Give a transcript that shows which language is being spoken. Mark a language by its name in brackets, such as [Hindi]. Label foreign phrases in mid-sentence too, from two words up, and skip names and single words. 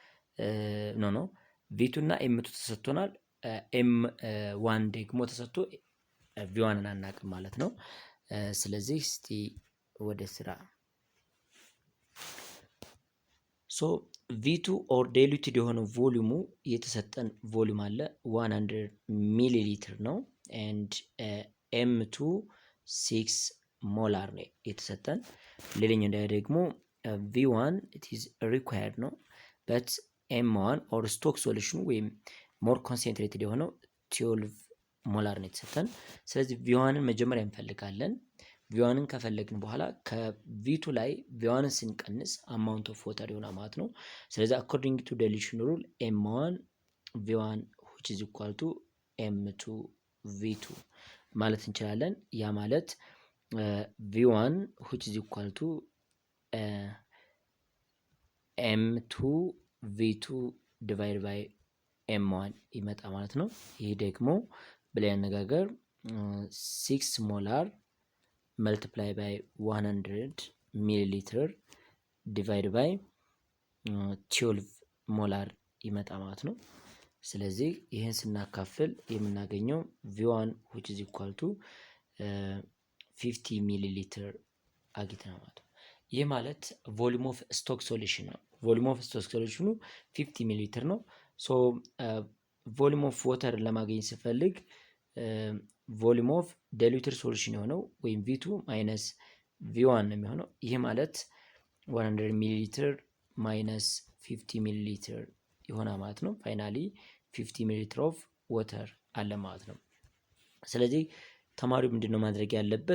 [Amharic] ቪ2 እና ኤም2 ተሰጥቶናል። ኤም1 ደግሞ ተሰጥቶ ቪ1ን አናውቅም ማለት ነው። ስለዚህ እስቲ ወደ ስራ [English] so V2 or diluted [Amharic] የሆነው ቮሊዩሙ የተሰጠን ቮሊዩም አለ 100 ሚሊ ሊትር ነው። ኤንድ ኤም2 6 ሞላር ነው የተሰጠን። ሌላኛው ደግሞ ቪ1 [English] it is required [Amharic] ነው but [English] M1 or stock solution [Amharic] ወይም [English] more concentrated [Amharic] የሆነው 12 ሞላር ነው የተሰጠን። ስለዚህ ቪ1ን መጀመሪያ እንፈልጋለን። ቪ1ን ከፈለግን በኋላ ከቪ2 ላይ ቪ1ን ስንቀንስ [English] amount of water [Amharic] ይሆናል ማለት ነው። ስለዚህ [English] according to dilution rule M1 V1 which is equal to M2 V2 [Amharic] ማለት እንችላለን። ያ ማለት [English] V1 which is equal to M2 V2 divide by M1 [Amharic] ይመጣ ማለት ነው። ይሄ ደግሞ በሌላ አነጋገር [English] 6 molar multiply by 100 milliliter divide by 12 molar [Amharic] ይመጣ ማለት ነው። ስለዚህ ይሄን ስናካፍል የምናገኘው [English] V1 which is equal to [Amharic] 50 milliliter አግኝተናል ማለት ነው። ይህ ማለት [English] volume of stock solution [Amharic] ነው። [English] volume of stock [Amharic] ሶሉሽኑ 50 ሚሊሊትር ነው። [English] so volume of water [Amharic] ለማግኘት ስፈልግ [English] volume of diluted solution [Amharic] የሆነው ወይም [English] V2 minus V1 [Amharic] ነው የሚሆነው። ይህ ማለት 100 ሚሊ ሊትር ማይነስ 50 ሚሊ ሊትር ይሆናል ማለት ነው። [English] finally 50 milliliter of water [Amharic] አለ ማለት ነው። ስለዚህ ተማሪው ምንድነው ማድረግ ያለበት?